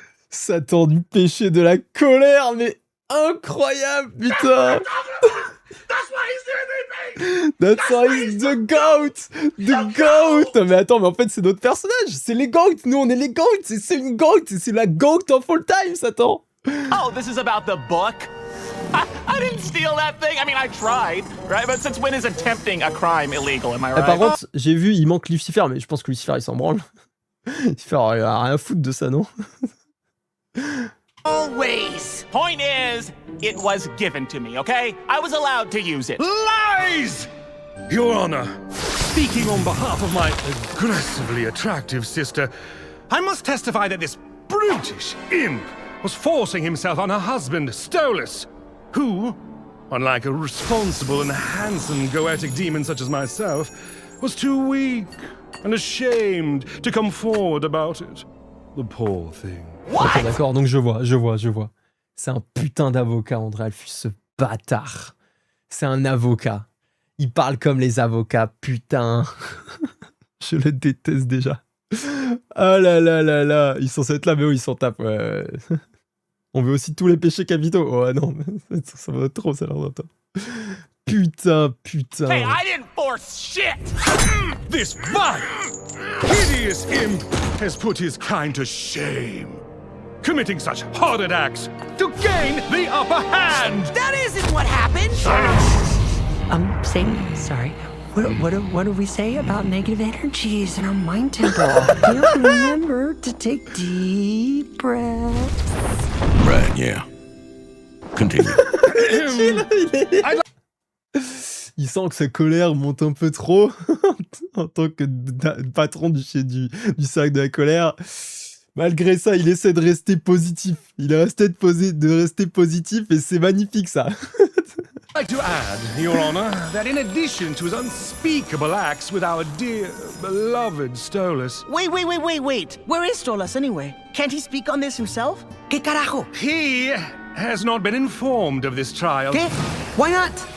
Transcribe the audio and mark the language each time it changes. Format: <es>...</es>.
<fr>Satan du péché de la colère, mais incroyable, putain.</fr> <en>That's why he's the GOAT. The GOAT.</en> <fr>Mais attends, mais en fait, c'est notre personnage. C'est les GOAT. Nous, on est les GOAT. C'est une GOAT. C'est la GOAT of all time, Satan.</fr> <en>Oh, this is about the book? I didn't steal that thing. I mean, I tried, right? But since when is attempting a crime illegal, am I right?</en> <fr>Par contre, j'ai vu, il manque Lucifer, mais je pense que Lucifer, il s'en branle. Lucifer, il a rien à foutre de ça, non?</fr> <en>Always. Point is, it was given to me, okay? I was allowed to use it. Lies! Your Honor, speaking on behalf of my aggressively attractive sister, I must testify that this brutish imp was forcing himself on her husband, Stolas, who, unlike a responsible and handsome Goetic demon such as myself, was too weak and ashamed to come forward about it. The poor thing.</en> <fr>Ok, d'accord, donc je vois. C'est un putain d'avocat, André Alphus, ce bâtard. C'est un avocat. Il parle comme les avocats, putain. Je le déteste déjà. Ah là là là là. Ils sont censés être là, mais oui, ils s'en tapent. Ouais. On veut aussi tous les péchés capitaux. Oh non, ça va trop, ça leur entend. Putain.</fr> <en>Hey, I didn't force shit! This vile, hideous imp has put his kind to shame, committing such horrid acts to gain the upper hand! That isn't what happened. Sorry. What do we say about negative energies in our mind temple? Remember to take deep breaths. Right, yeah. Continue.</en> <fr>Il sent que sa colère monte un peu trop en tant que patron du cercle de la colère. Malgré ça, il essaie de rester positif. Il a resté de rester positif et c'est magnifique ça.</fr> <en>I'd like to add, Your Honor, that in addition to his unspeakable acts with our dear, beloved Stolas, Wait. Where is Stolas anyway? Can't he speak on this himself?</en> <es>¿Qué carajo?</es> <en>he has not been informed of this trial.</en> <es>¿Qué?</es> <en>Why not?</en>